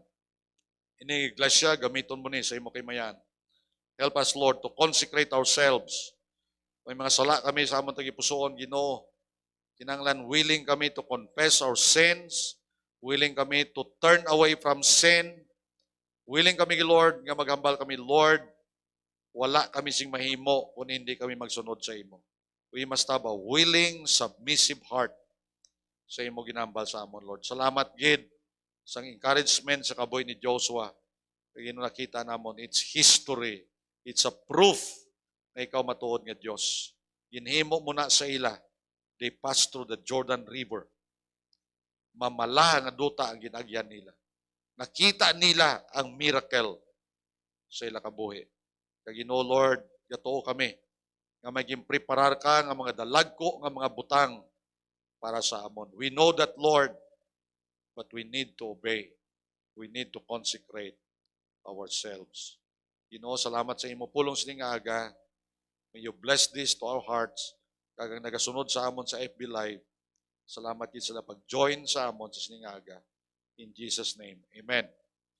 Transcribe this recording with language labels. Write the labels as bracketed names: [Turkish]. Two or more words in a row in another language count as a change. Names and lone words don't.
[Hiligaynon] Ini iglesia, gamiton mo ni sa imo kay mayaan. [English] Help us Lord to consecrate ourselves. [Hiligaynon] May mga sala kami sa amon tagipusoon Ginoo. Kinahanglan willing kami [English] to confess our sins, [Hiligaynon] willing kami [English] to turn away from sin, [Hiligaynon] willing kami Lord nga maghambal kami Lord, wala kami sing mahimo kung hindi kami magsunod sa imo. [English] We must have a willing, submissive heart [Hiligaynon] sa imo ginambal sa amon, [English] Lord. [Hiligaynon] Salamat, gid, sa encouragement sa kaboy ni Joshua. Kaya nakita namon, [English] it's history. It's a proof [Hiligaynon] na ikaw matuod nga Diyos. Ginhimo mo na sa ila. [English] They passed through the Jordan River. [Hiligaynon] Mamala nga duta ang ginagyan nila. Nakita nila ang miracle sa ila kabuhi. Kaya Ginoo Lord, gatuo kami nga maging preparar ka nga mga dalagko nga mga butang para sa amon. [English] We know that Lord, but we need to obey. We need to consecrate ourselves. [Hiligaynon] Ginoo, salamat sa imo pulong sining aga. [English] May you bless this to our hearts. [Hiligaynon] Kagang nagasunod sa amon sa FB Live. Salamat din sila pag-join sa amon sa sining aga. [English] In Jesus' name, amen.